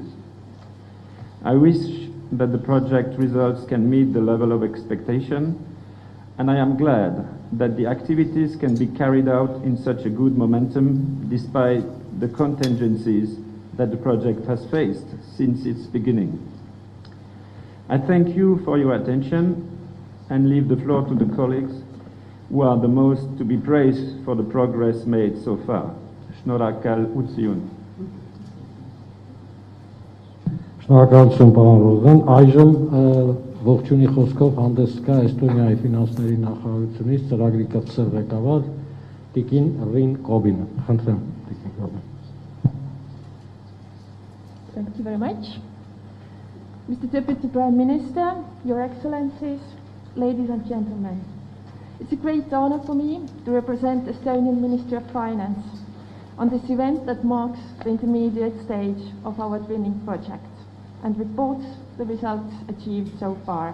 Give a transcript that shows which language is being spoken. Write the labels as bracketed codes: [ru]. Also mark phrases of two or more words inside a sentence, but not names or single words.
[en] I wish that the project results can meet the level of expectation, and I am glad that the activities can be carried out in such a good momentum despite the contingencies that the project has faced since its beginning. I thank you for your attention and leave the floor to the colleagues who are the most to be praised for the progress made so far. [hy] Շնորհակալ ուսիուն. Շնորհակալություն պարոն Ռոզան. Այժմ ողջունի խոսքով հանդես կա Էստոնիայի ֆինանսների նախարարությունից ծրագրի կրտսեր ղեկավար Տիկին Ռին Կոբինը. Խնդրեմ, Տիկին Կոբին. [en] Thank you very much. Mr. Deputy Prime Minister, Your Excellencies, ladies and gentlemen. It's a great honor for me to represent Estonian Ministry of Finance on this event that marks the intermediate stage of our twinning project and reports the results achieved so far.